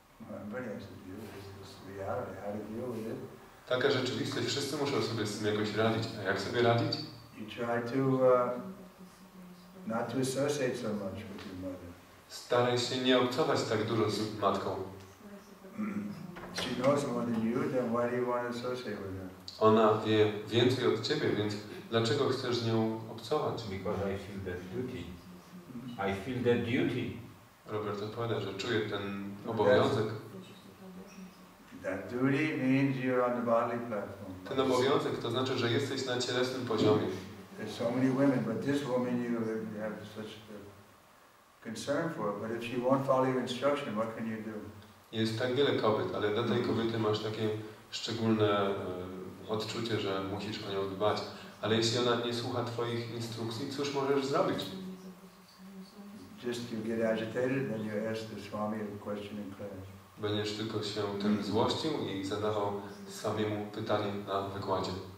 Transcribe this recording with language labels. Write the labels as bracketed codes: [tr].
[en] Everybody has to deal with this reality, how to deal with it. [pl] Taka rzeczywistość, wszyscy muszą sobie z tym jakoś radzić. A jak sobie radzić? [en] You try to not to associate so much with your mother. [pl] Staraj się nie obcować tak dużo z matką. [en] She knows more than you, then why do you want to associate with her? [pl] Ona wie więcej od ciebie, więc dlaczego chcesz z nią obcować? [en] Because I feel that duty. I feel that duty. [pl] Robert odpowiada, że czuje ten obowiązek. [en] That duty means you're on the bodily platform. [pl] Ten obowiązek to znaczy, że jesteś na cielesnym poziomie. [en] There's so many women, but this woman you have such concern for. But if she won't follow your instruction, what can you do? [pl] Jest tak wiele kobiet, ale dla tej kobiety masz takie szczególne odczucie, że musisz o nią dbać. Ale jeśli ona nie słucha twoich instrukcji, cóż możesz zrobić? [en] Just you get agitated, then you ask the Swami a question in class. [pl] Będziesz tylko się tym złościł i zadawał swamiemu pytanie na wykładzie.